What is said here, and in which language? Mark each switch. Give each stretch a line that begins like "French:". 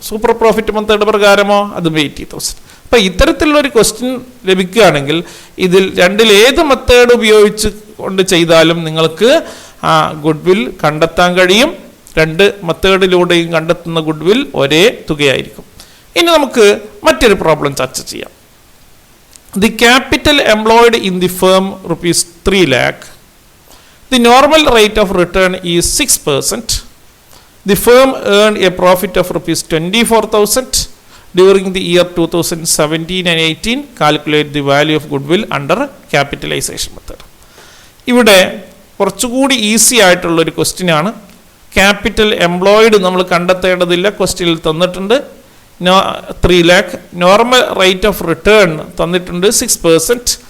Malayalam: Super profit method പ്രകാരമോ? അതും 80,000. അപ്പോൾ ഇത്തരത്തിലുള്ളൊരു ക്വസ്റ്റ്യൻ ലഭിക്കുകയാണെങ്കിൽ ഇതിൽ രണ്ടിലേത് മെത്തേഡ് ഉപയോഗിച്ച് കൊണ്ട് ചെയ്താലും നിങ്ങൾക്ക് ആ ഗുഡ് വിൽ കണ്ടെത്താൻ കഴിയും. രണ്ട് മെത്തേഡിലൂടെയും കണ്ടെത്തുന്ന ഗുഡ് വിൽ ഒരേ തുകയായിരിക്കും. ഇനി നമുക്ക് മറ്റൊരു പ്രോബ്ലം ചർച്ച ചെയ്യാം.
English: The capital employed in the firm rupees 3 lakh. The normal rate of return is 6%. The firm earned a profit of rupees 24,000 during the year 2017 and 18. Calculate the value of goodwill under capitalization method.
Malayalam: ഇവിടെ കുറച്ചുകൂടി easy ആയിട്ടുള്ളൊരു question ആണ്. Capital employed നമ്മൾ കണ്ടെത്തേണ്ടതില്ല, ക്വസ്റ്റ്യനിൽ തന്നിട്ടുണ്ട്. 3 lakh. Normal rate of return തന്നിട്ടുണ്ട് 6%.